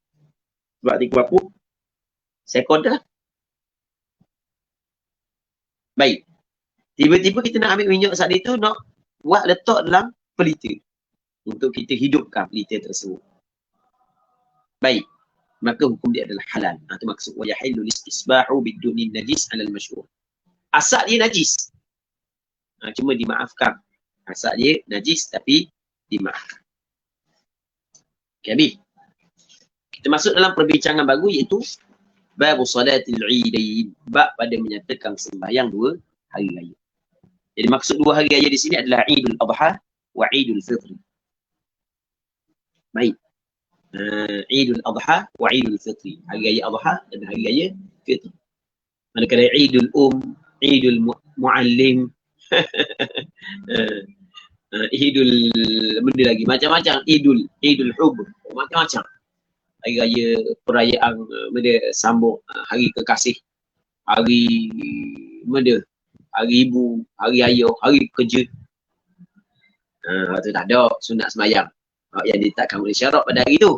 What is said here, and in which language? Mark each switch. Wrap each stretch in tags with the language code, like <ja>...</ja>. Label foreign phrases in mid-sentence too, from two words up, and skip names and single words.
<ms>Sebab tiku apa? Sekon dah. Baik. Tiba-tiba kita nak ambil minyak saat itu, nak buat letak dalam pelita. Untuk kita hidupkan pelita tersebut. Baik. Maka hukum dia adalah halal. Itu maksud.</ms> <ar>ويحل الاستصباح بدهن نجس على المشهور.</ar> <ms>Asal dia najis. Cuma dimaafkan. Asal dia najis tapi dimaafkan. Okay, habis. Kita masuk dalam perbincangan baru, iaitu</ms> <ar>باب صلاة العيدين,</ar> <ms>bab pada menyatakan sembahyang dua hari raya. Jadi maksud dua hari raya di sini adalah Idul Adha wa Idul Fitri. Baik. Idul Adha wa Idul Fitri. Hari raya Adha dan hari raya Fitri. Manakala Idul Idul Muallim, Idul benda lagi macam-macam, Idul Hub, macam-macam. Hari raya perayaan benda sambung hari kekasih, hari benda, hari ibu, hari ayah, hari kerja. Itu tak ada sunat sembahyang yang ditetapkan oleh syarak pada hari itu.</ms>